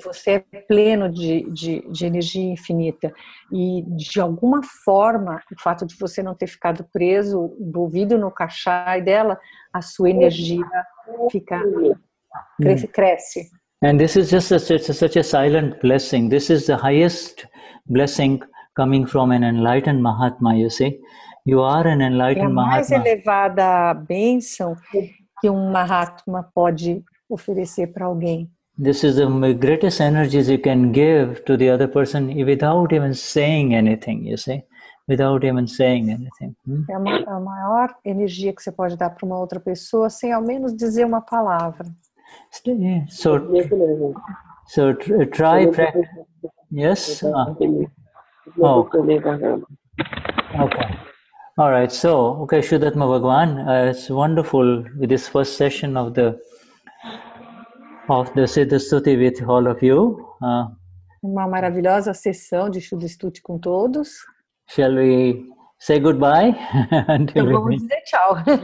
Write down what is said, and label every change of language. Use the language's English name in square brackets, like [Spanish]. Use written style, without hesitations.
[Portuguese] Você é pleno de energia infinita. E, de alguma forma, o fato de você não ter ficado preso, envolvido no kashai dela, a sua energia cresce. [English] And this is just such a silent blessing. This is the highest blessing coming from an enlightened Mahatma, you see. You are an enlightened Mahatma. [Portuguese] É a mais elevada bênção que um Mahatma pode oferecer para alguém. [English] This is the greatest energies you can give to the other person without even saying anything, you see. without even saying anything. [Portuguese] É a maior energia que você pode dar para uma outra pessoa sem ao menos dizer uma palavra. [English] So try practice. Yes. Oh. Okay. All right. So, okay, Vishuddhatma Bhagwan, it's wonderful with this first session of the Siddha Stuti with all of you. [Portuguese] Uma maravilhosa sessão de Siddha Stuti com todos. [English] Shall we say goodbye? [Portuguese] Então vamos dizer tchau.